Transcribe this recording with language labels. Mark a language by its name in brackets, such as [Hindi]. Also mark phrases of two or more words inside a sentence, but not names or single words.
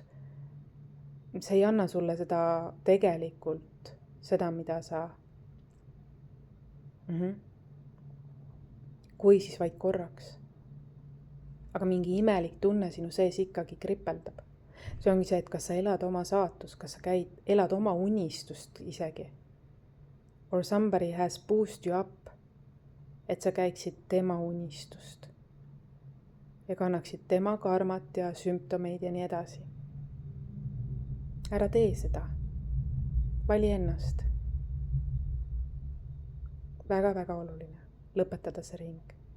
[Estonian] See ei anna sulle seda tegelikult, seda, mida sa... Kui siis vaid korraks. Aga mingi imelik tunne sinu sees ikkagi kripeldab. See ongi see, et kas sa elad oma saatust, kas sa elad oma unistust isegi. [English] Or somebody has boosted you up, [Estonian] et sa käiksid tema unistust. Ja kannaksid tema karmat ja sümptomeid ja nii edasi. Ära tee seda. Vali ennast. Väga-väga oluline lõpetada see ring.